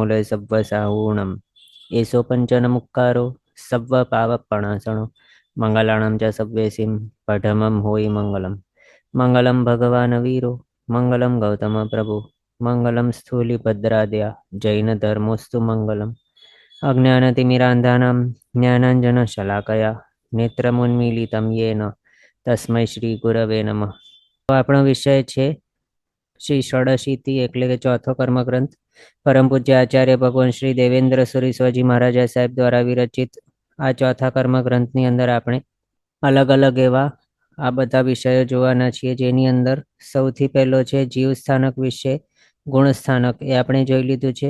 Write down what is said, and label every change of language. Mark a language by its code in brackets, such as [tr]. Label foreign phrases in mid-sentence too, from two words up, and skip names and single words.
[pra] लय सव्वसाहूणम् एषो पञ्चनमुक्कारो सव्वपावपणासनो मङ्गलानां च सव्येसिं पठमं होयि मङ्गलं [sa] मङ्गलं भगवान् वीरो मङ्गलं गौतमप्रभु मङ्गलं स्थूलिभद्राद्या जैनधर्मोऽस्तु मङ्गलम् अज्ञानतिमिरान्धानां ज्ञानाञ्जनशलाकया नेत्रमुन्मीलितं येन तस्मै श्री गुरवे नमः। [gu] તો આપણો વિષય છે શ્રી ષોડશીતિ એટલે કે ચોથો કર્મગ્રંથ પરમ પૂજ્ય આચાર્ય ભગવાન શ્રી દેવેન્દ્ર સુરી સ્વાજી મહારાજા સાહેબ દ્વારા વિરચિત આ ચોથા કર્મગ્રંથની અંદર આપણે અલગ અલગ એવા આ બધા વિષયો જોવાના છીએ, જેની અંદર સૌથી પહેલો છે જીવ સ્થાનક વિશે ગુણ સ્થાનક, એ આપણે જોઈ લીધું છે.